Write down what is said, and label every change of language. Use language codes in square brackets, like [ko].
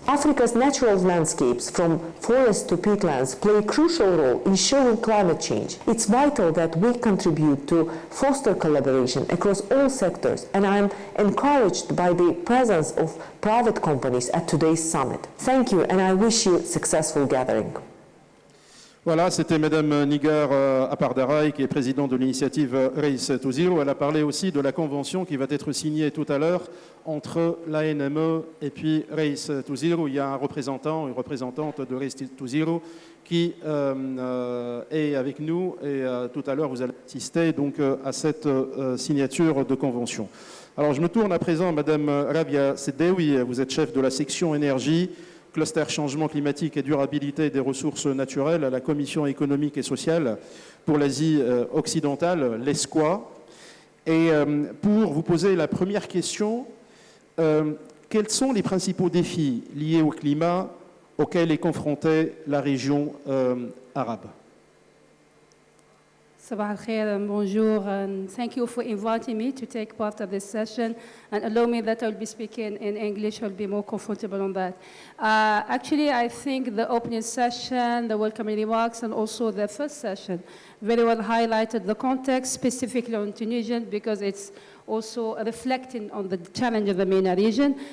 [en] Africa's natural landscapes, from forests to peatlands, play a crucial role in showing climate change. It's vital that we contribute to foster collaboration across all sectors, and I am encouraged by the presence of private companies at today's summit. Thank you, and I wish you a successful gathering. [fr] Voilà, c'était Mme Nigar ARPADERAI, qui est présidente de l'initiative Race to Zero. Elle a parlé aussi de la convention qui va être signée tout à l'heure entre l'ANME et puis Race to Zero. Il y a un représentant, une représentante de Race to Zero qui est avec nous et tout à l'heure vous allez assister donc à cette signature de convention. Alors je me tourne à présent à Mme Rabia Sedewi, vous êtes chef de la section énergie, cluster changement climatique et durabilité des ressources naturelles à la Commission économique et sociale pour l'Asie occidentale, l'ESCOA. Et pour vous poser la première question, quels sont les principaux défis liés au climat auxquels est confrontée la région arabe? [ar] Sabah al-Khair [en] and bonjour, and thank you for inviting me to take part of this session. And allow me that I'll be speaking in English, I'll be more comfortable on that. Actually, I think the opening session, the welcoming remarks, and also the first session very well highlighted the context, specifically on Tunisian, because it's also reflecting on the challenge of the MENA region.